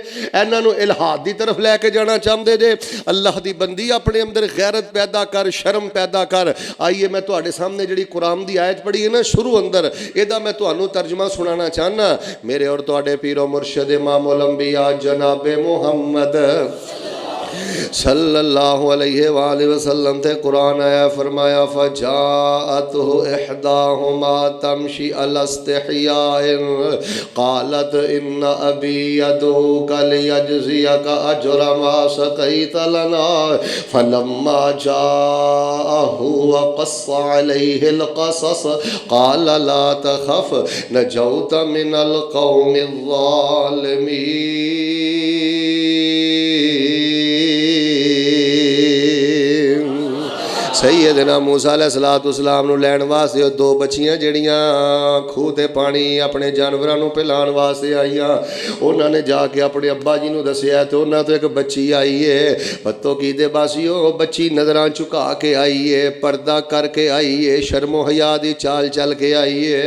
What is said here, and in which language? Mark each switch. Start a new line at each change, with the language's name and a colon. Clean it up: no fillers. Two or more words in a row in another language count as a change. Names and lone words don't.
Punjabi: انہاں نوں الحاد دی طرف لیکے جانا چاہتے جے؟ اللہ دی بندی اپنے اندر غیرت پیدا کر، شرم پیدا کر. آئیے میں تہاڈے سامنے جہڑی قرآن دی آیت پڑھی ہے نا شروع اندر، اہدا میں تہانوں ترجمہ سنانا چاہنا. میرے اور تہاڈے پیرو مرشد امام الانبیاء جناب محمد صلی اللہ
Arabic: عليه وسلم
Punjabi: تے قرآن آیا، فرمایا
Arabic: فجاءته إحداهما تمشي على استحياء قالت إن أبي يدعوك ليجزيك أجر ما سقيت لنا فلما جاءه وقص عليه القصص قال لا تخف نجوت من القوم الظالمين.
Punjabi: سیدنا موسیٰ علیہ السلام نوں لین واسطے دو بچیاں جڑیاں کھوہ تے پانی اپنے جانوراں نوں پلاݨ واسطے آئیاں، انہوں نے جاکے اپنے ابا جی نوں دسیا تو انہاں تو ایک بچی آئی ہے. پتو کی دے باسیو، بچی نظراں جھکا کے آئی ہے، پردہ کرکے آئی ہے، شرم و حیا دی چال چل کے آئی ہے.